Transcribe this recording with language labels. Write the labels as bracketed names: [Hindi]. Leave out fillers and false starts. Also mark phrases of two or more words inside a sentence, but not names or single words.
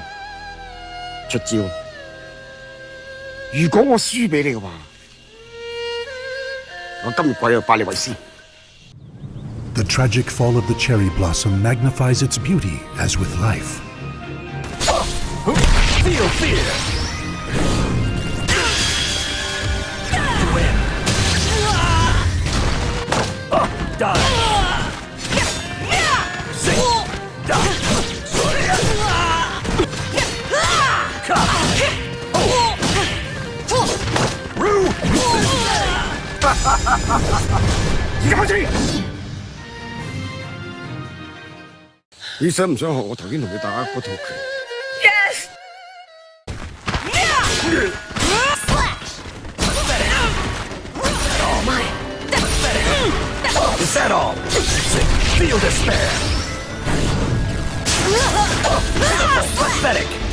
[Cantonese] 出招！如果我輸俾你嘅話，我今日鬼就拜你為師。 [English] The tragic fall of the cherry blossom magnifies its beauty as with life. Feel fear! Win! Die! Sing! Die! Rue! [Cantonese] 而家開始！你想唔想學我頭先同你打嗰套拳？ [English] Yes! Slash! All mine! Is that all? Feel despair! Pathetic!